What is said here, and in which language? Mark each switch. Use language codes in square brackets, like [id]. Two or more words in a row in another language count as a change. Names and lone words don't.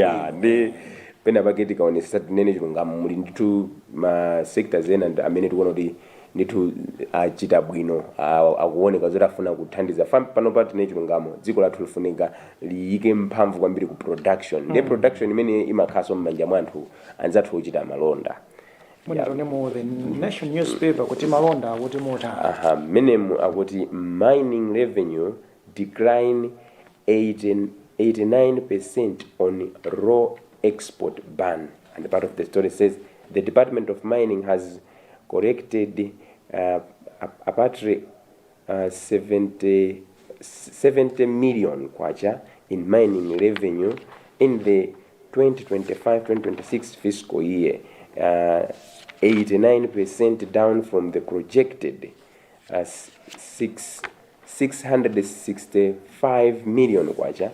[ny] ndi pena pake tikaonesesa tinene chilungamo muli ndithu ma sectors ena amene tikuona kuti ndithu achita bwino akuoneka zoti afuna kuthandiza pano pa tine chilungamo dziko lathu lifunika liyike mphamvu kwambiri ku production ndiye production imene imakhaso m'manja mwa anthu anzathu ochita malonda. Mu the Nation newspaper kuti malonda akuti mota menemu akuti [en] mining revenue decline 89% on raw export ban, and part of the story says the Department of Mining has corrected apatry 70 million kwacha in mining revenue in the 2025-2026 fiscal year, 89% down from the projected 665 million kwacha.